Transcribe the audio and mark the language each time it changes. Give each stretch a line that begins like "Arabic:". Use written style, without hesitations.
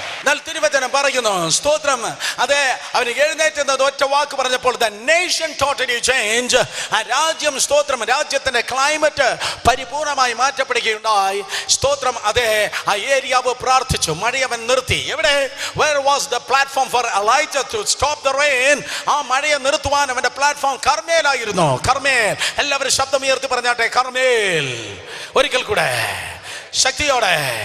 Malayalam: എന്നാൽ തിരുവചനം പറയുന്നു സ്തോത്രം അതെ അവന് എഴുന്നേറ്റുന്നത് ഒറ്റ വാക്ക് പറഞ്ഞപ്പോൾ the nation totally changed. ആ രാജ്യം സ്തോത്രം രാജ്യത്തിന്റെ ക്ലൈമറ്റ് പരിപൂർണമായി മാറ്റപ്പെടുകയുണ്ടായി. സ്തോത്രം അതെ ആ ഏലിയാവ് പ്രാർത്ഥിച്ചു, മഴയവൻ നിർത്തി. എവിടെ?
English: where was the platform for Elijah to stop the rain?
Malayalam: ആ മഴയെ നിർത്തുവാൻ അവന്റെ പ്ലാറ്റ്ഫോം കർമ്മേലായിരുന്നു. കർമ്മേൽ. എല്ലാവരും ശബ്ദം ഉയർത്തി പറഞ്ഞാട്ടെ, കർമ്മേൽ. ഒരിക്കൽ കൂടെ ശക്തിയോടെ.